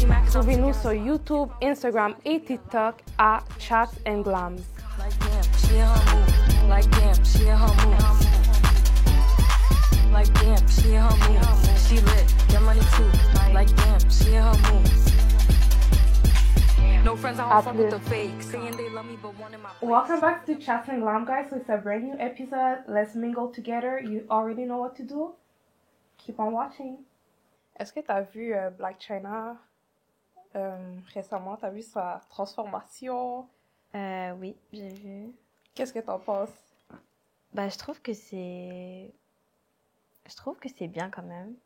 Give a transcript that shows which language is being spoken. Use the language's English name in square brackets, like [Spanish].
[French] Trouvez-nous sur YouTube, Instagram et TikTok à Chats and Glams. [English] Like damn, she in her move. Like damn, she in her move. Like damn, she in her move. She lit, get money too. Like damn, she in her move. No friends, I don't fuck with the fake. Saying they love me, but one in my place. Welcome back to Chats and Glam, guys. So it's a brand new episode. Let's mingle together. You already know what to do. Keep on watching. [French] Est-ce que tu as vu Blac Chyna récemment? Tu as vu sa transformation? Oui, j'ai vu. Qu'est-ce que t'en penses? Bah, je trouve que c'est bien quand même.